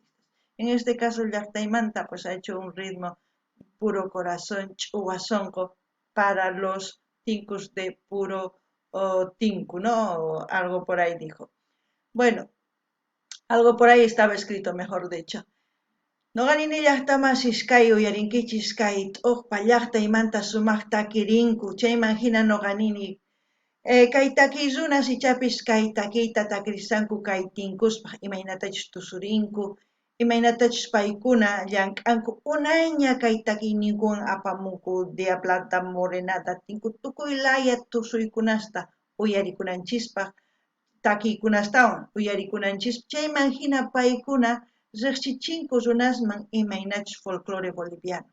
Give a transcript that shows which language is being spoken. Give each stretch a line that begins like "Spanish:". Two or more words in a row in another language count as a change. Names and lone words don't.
Spanish: En este caso, el Llaqtaimanta pues ha hecho un ritmo puro corazón chuhuasonco para los tincus de puro tinku, ¿no? O algo por ahí dijo. Bueno, algo por ahí estaba escrito, mejor dicho.
Quechua: Noqanini llaqtamasís kay uyarinkichis kay t'uqpa llaqtaymanta sumaqta kirinku, chayman hina noqanini kay takiy runa sichapis kay takiyta takrisanku kay tinkuspaq imaynatachus tusurinku, imaynatachus paykuna llank'anku unayña kay takiyninkuwan apamunku dia plata morenata tinku tukuy laya tusuykunasta uyarikunanchispaq takiykunastawan uyarikunanchis chayman hina paykuna riqsichinku runasman imaynachus
Spanish: folclore boliviano.